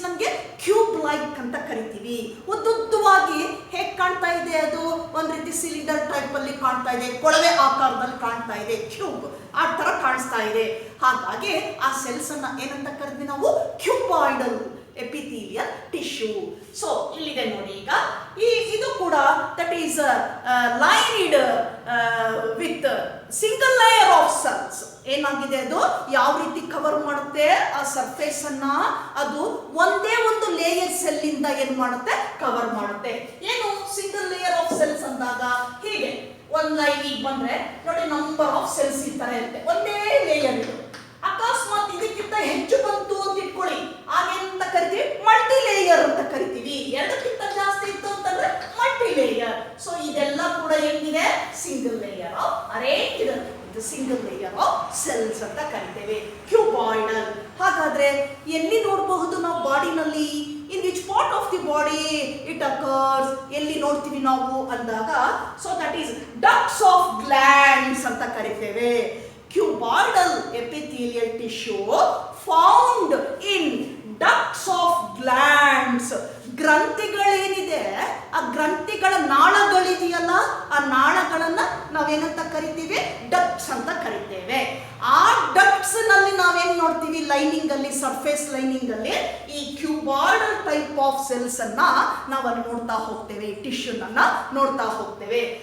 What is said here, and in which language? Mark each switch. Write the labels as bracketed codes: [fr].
[kn] ನಮಗೆ cube like ಅಂತ ಕರಿತೀವಿ. ಉದ್ದುದ್ದವಾಗಿ ಹೇಗೆ ಕಾಣ್ತಾ ಇದೆ ಅದು? ಒಂದ್ ರೀತಿ ಸಿಲಿಂಡರ್ ಟೈಪ್ ಅಲ್ಲಿ ಕಾಣ್ತಾ ಇದೆ, ಕೊಳವೆ ಆಕಾರದಲ್ಲಿ ಕಾಣ್ತಾ ಇದೆ, ಕ್ಯೂಬ್ ಆ ತರ ಕಾಣಿಸ್ತಾ ಇದೆ. ಹಾಗಾಗಿ ಆ ಸೆಲ್ಸ್ ಅನ್ನ ಏನಂತ ಕರಿತೀವಿ ನಾವು? Cuboidal epithelial tissue. ಸೊ ಇಲ್ಲಿದೆ ನೋಡಿ. ಈಗ ಇದು ಕೂಡ that [en] is lined with single layer of cells. [kn] ಏನಾಗಿದೆ ಅದು ಯಾವ ರೀತಿ ಕವರ್ ಮಾಡುತ್ತೆ ಆ ಸರ್ಫೇಸ್ ಅನ್ನ, ಅದು ಒಂದೇ ಒಂದು ಲೇಯರ್ ಸೆಲ್ ಇಂದ ಏನ್ ಮಾಡುತ್ತೆ ಕವರ್ ಮಾಡುತ್ತೆ. ಏನು [en] single layer of cells [kn] ಅಂದಾಗ ಹೀಗೆ ಒಂದ್ ಲೈನ್ ಈಗ ಬಂದ್ರೆ ನೋಡಿ ನಂಬರ್ ಆಫ್ ಸೆಲ್ಸ್ ಈ ತರ ಇರುತ್ತೆ, ಒಂದೇ ಲೇಯರ್ ಇದು. ಅಕಸ್ಮಾತ್ ಇದಕ್ಕಿಂತ ಹೆಚ್ಚು ಬಂತು ಅಂತ ಇಟ್ಕೊಳ್ಳಿ, ಆಗೇನಂತ ಕರಿತೀವಿ ಮಲ್ಟಿ ಲೇಯರ್ ಅಂತ ಕರಿತೀವಿ. ಎರಡಕ್ಕಿಂತ ಜಾಸ್ತಿ ಇತ್ತು ಅಂತಂದ್ರೆ ಮಲ್ಟಿ ಲೇಯರ್. ಸೊ ಇದೆಲ್ಲ ಕೂಡ ಹೆಂಗಿದೆ ಸಿಂಗಲ್ ಲೇಯರ್ ಆಫ್ ಅರೇಂಜ್, ಇದು [en] single layer of cells [kn] ಅಂತ ಕರಿತೇವೆ, ಕ್ಯೂಬಾಯ್ಡಲ್. ಹಾಗಾದ್ರೆ ಎಲ್ಲಿ ನೋಡಬಹುದು ನಾವು ಬಾಡಿನಲ್ಲಿ, [en] in which part of the body it occurs, [kn] ಎಲ್ಲಿ ನೋಡ್ತೀವಿ ನಾವು ಅಂದಾಗ, [en] so that is ducts of glands [kn] ಅಂತ ಕರಿತೇವೆ. [en] Cuboidal epithelial tissue found in ducts of glands. [kn] ಗ್ರಂಥಿಗಳೇನಿದೆ ಆ ಗ್ರಂಥಿಗಳ ನಾಳಗಳಿದೆಯಲ್ಲ, ಆ ನಾಳಗಳನ್ನ ನಾವೇನಂತ ಕರಿತೀವಿ ಡಕ್ಟ್ಸ್ ಅಂತ ಕರಿತೇವೆ. ಆ ಡಕ್ಟ್ಸ್ ನಲ್ಲಿ ನಾವೇನ್ ನೋಡ್ತೀವಿ, ಲೈನಿಂಗ್ ಅಲ್ಲಿ, ಸರ್ಫೇಸ್ ಲೈನಿಂಗ್ ಅಲ್ಲಿ ಈ ಕ್ಯೂಬಾಯ್ಡಲ್ ಟೈಪ್ ಆಫ್ ಸೆಲ್ಸ್ ಅನ್ನ ನಾವಲ್ಲಿ ನೋಡ್ತಾ ಹೋಗ್ತೇವೆ, ಈ ಟಿಶ್ಯೂನ ನೋಡ್ತಾ ಹೋಗ್ತೇವೆ.